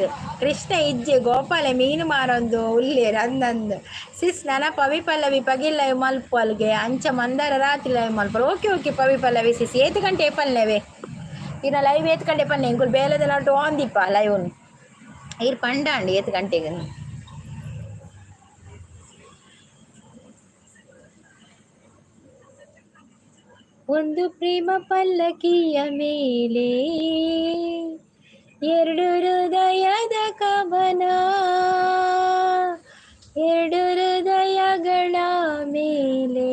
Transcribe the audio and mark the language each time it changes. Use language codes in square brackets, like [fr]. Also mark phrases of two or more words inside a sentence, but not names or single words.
[tcy] ಕೃಷ್ಣ ಇಜ್ಜೆ ಗೋಪಾಲೆ ಮೀನು ಮಾರೊಂದು ಉಲ್ಲೇರು ಅಂದಂದು ಸಿಸ್ ನನ್ನ ಪವಿ ಪಲ್ಲವಿ ಪಗಿಲ್ ಲೈವ್ ಮಲ್ಪ ಅಲ್ಗೆ ಅಂಚ ಮಂದಾರ ರಾತ್ರಿ ಲೈವ್ ಮಲ್ಪ. [en] okay okay [tcy] ಪವಿ ಪಲ್ಲವಿ ಸಿಸ್ ಏತು ಗಂಟೆ ಪಲ್ಲೆವೆ ಇನ್ನ ಲೈವ್ ಏತು ಗಂಟೆ ಪಲ್ಲೆ ಇಂಕುಲ್ ಬೇಲೆದೆಲ್ಲ ಓಂದಿಪ್ಪ ಲೈವ್ ಇರ್ ಪಂಡ ಅಂಡಿ ಏತು ಗಂಟೆಗೆ. [kn] ಒಂದು ಪ್ರೇಮ ಪಲ್ಲಕಿಯ ಮೇಲೆ ಎರಡು ಹೃದಯದ ಕವನ, ಎರಡು ಹೃದಯಗಳ ಮೇಲೆ.